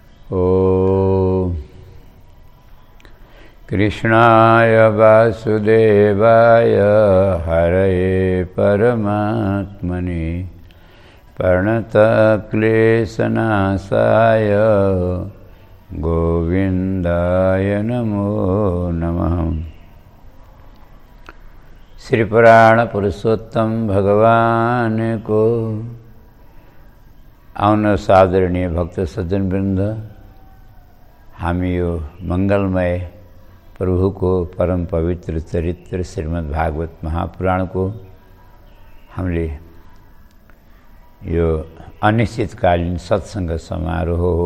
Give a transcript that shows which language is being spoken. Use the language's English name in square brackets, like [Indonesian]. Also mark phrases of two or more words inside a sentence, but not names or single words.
[Sanskrit] ॐ कृष्णाय वासुदेवाय हरये परमात्मने प्रणतक्लेशनाशाय गोविन्दाय नमो नमः। [Nepali] श्री पुराण पुरुषोत्तम भगवान को आउन आदरणीय भक्त सज्जन वृन्द, हामी यो मंगलमय प्रभु को परम पवित्र चरित्र श्रीमद् भागवत महापुराण को हामीले यो अनिश्चितकालीन सत्संग समारोह हो।